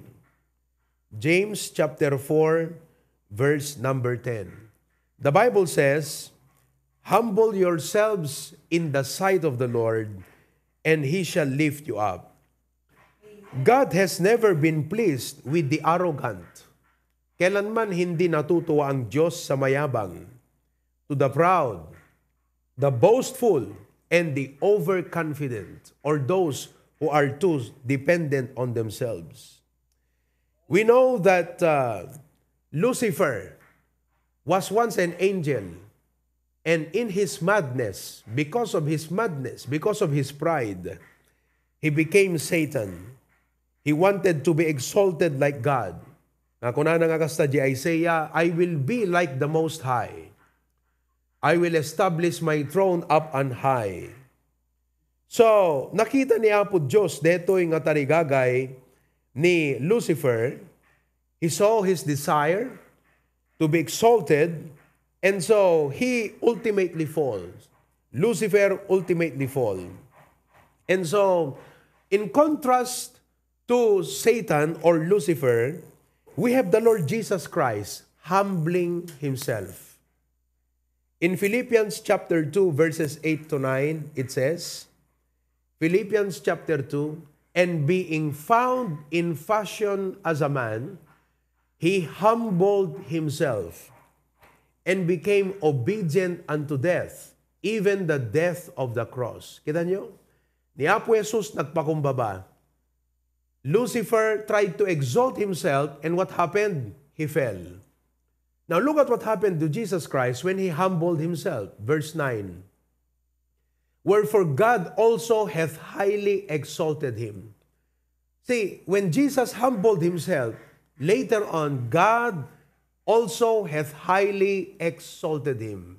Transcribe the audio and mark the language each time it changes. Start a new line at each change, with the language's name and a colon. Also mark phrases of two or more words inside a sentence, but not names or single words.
English: James chapter 4, verse number 10. The Bible says, humble yourselves in the sight of the Lord, and He shall lift you up. God has never been pleased with the arrogant.
Filipino: Kailanman hindi natutuwa ang Diyos sa mayabang.
English: To the proud, the boastful, and the overconfident, or those who are too dependent on themselves. We know that Lucifer was once an angel, and in his madness, because of his pride, he became Satan. He wanted to be exalted like God.
Iloko: Kuna nga kasta di Isaiah,
English: I will be like the Most High. I will establish my throne up on high. So,
Iloko: nakita ni Apo Diyos detoy nga tarigagay ni Lucifer.
English: He saw his desire to be exalted, And so, he ultimately falls. Lucifer ultimately fall. And so, in contrast to Satan or Lucifer, we have the Lord Jesus Christ humbling himself. In Philippians chapter 2, verses 8 to 9, it says, Philippians chapter 2, and being found in fashion as a man, he humbled himself and became obedient unto death, even the death of the cross.
Filipino: Kita nyo?
Iloko: Ni Apo Jesus nagpakumbaba.
English: Lucifer tried to exalt himself, and what happened? He fell. Now look at what happened to Jesus Christ when he humbled himself. Verse 9. Wherefore God also hath highly exalted him. See, when Jesus humbled himself, later on, God also hath highly exalted him.